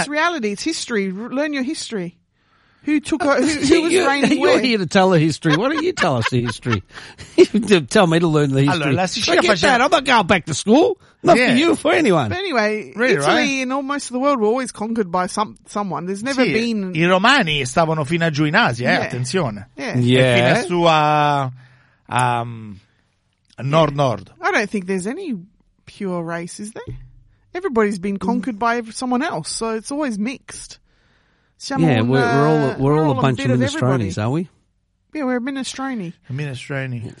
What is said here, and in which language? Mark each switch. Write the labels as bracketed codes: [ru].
[en] It's reality. It's history. Learn your history. Who took her? Who was reigning where? You're here to tell the history. Why don't you tell us the history? Tell me to learn the history. Forget that. I'm not going back to school. Not for you, for anyone. But anyway, really, Italy and almost the world were always conquered by someone. There's never been... [it] I Romani stavano fino a giù in Asia, attenzione. [en] Yeah. [it] Fino a su nord-nord. [en] I don't think there's any pure race, is there? Everybody's been conquered by someone else, so it's always mixed. We're all a bunch of minestrones, are we? Yeah, we're a minestrone. A minestrone.